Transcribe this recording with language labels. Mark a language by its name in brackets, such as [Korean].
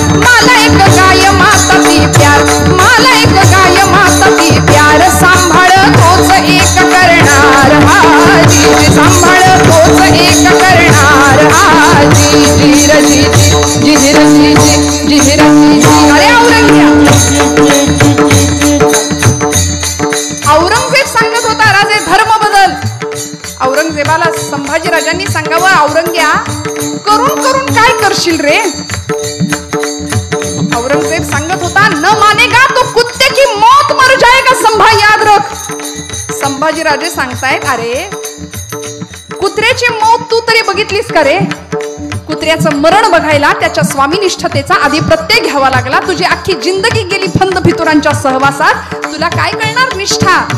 [Marathi] मला एक गाय माता ती प्यार, मला एक गाय माता ती प्यार, सांभाळ तोच एक करणार हाजी, सांभाळ तोच एक करणार हाजी, जिर जी जी जिर जी जी जिर जी जी. अरे औरंगजेब सांगत होता, राजे धर्म बदल. औरंगजेबाला संभाजी राजांनी सांगावं, औरंग्या करून करून काय करशील रे. औरंगजेब सांगत होता, [Hindi] न मानेगा तो कुत्ते की मौत मर जाएगा संभा, याद रख. [Marathi] संभाजी राजे सांगतायत, अरे कुत्र्याची मौत तू तरी बघितलीस का रे. कुत्र्याचं मरण बघायला त्याच्या स्वामीनिष्ठतेचा आधी प्रत्यय घ्यावा लागला. तुझी अख्खी जिंदगी गेली फंद फितुरांच्या सहवासात, तुला काय कळणार निष्ठा.